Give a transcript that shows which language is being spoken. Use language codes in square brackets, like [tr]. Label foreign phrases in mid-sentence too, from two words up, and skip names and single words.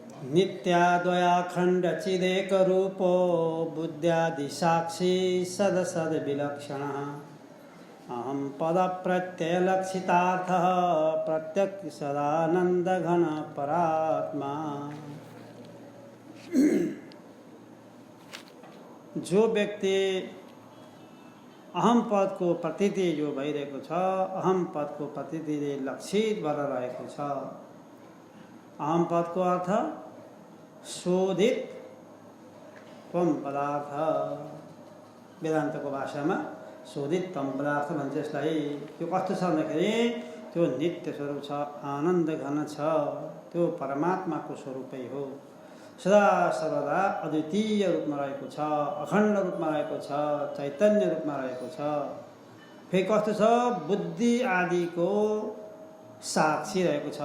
[sa] नित्याद्वयाखण्डचिदेकरूपो बुद्ध्यादिसाक्षी सदसद्विलक्षणः अहं पदप्रत्ययलक्षितार्थः प्रत्यक्षसदानन्दघनपरात्मा। [ne] जो व्यक्ति अहम पद को प्रतीति जो भइरहेको छ, अहम पद को प्रतीतिले लक्षित भएर रहेको छ। अहम पद को अर्थ शोधित त्वम पदार्थ, [hi] वेदान्त को भाषा में [ne] शोधित त्वम पदार्थ भन्छ यसलाई। त्यो कस्तो छ भन्दाखेरि त्यो नित्य स्वरूप छ, आनन्द घन छ, त्यो परमात्मा को स्वरूपै हो। सदा सर्वदा अद्वितीय रूपमा रहेको छ, अखण्ड रूपमा रहेको छ, चैतन्य रूपमा रहेको छ। फेरि कस्तो छ, बुद्धि आदि को साक्षी रहेको छ।